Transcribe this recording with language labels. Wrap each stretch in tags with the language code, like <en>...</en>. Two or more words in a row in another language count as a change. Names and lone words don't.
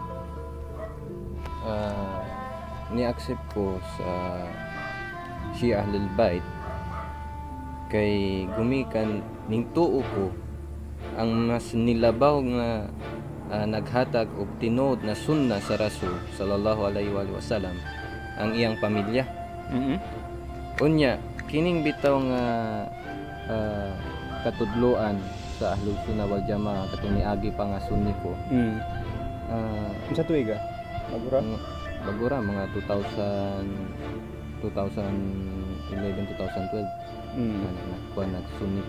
<ceb>Ni-accept ko sa Shia Ahlul Bait kay gumikan ning tuo ko ang mas nilabaw nga naghatag og tinuod na sunna sa Rasul</ceb> <ar>صلى الله عليه وسلم</ar> <ceb>ang iyang pamilya. Unya kining bitaw nga katudloan sa Ahlus Sunnah wal Jamaah katong niagi pa nga sunni ko. Unsa tuig ka? Bagura mga 2011 2012 kuha na sunni ko.</ceb>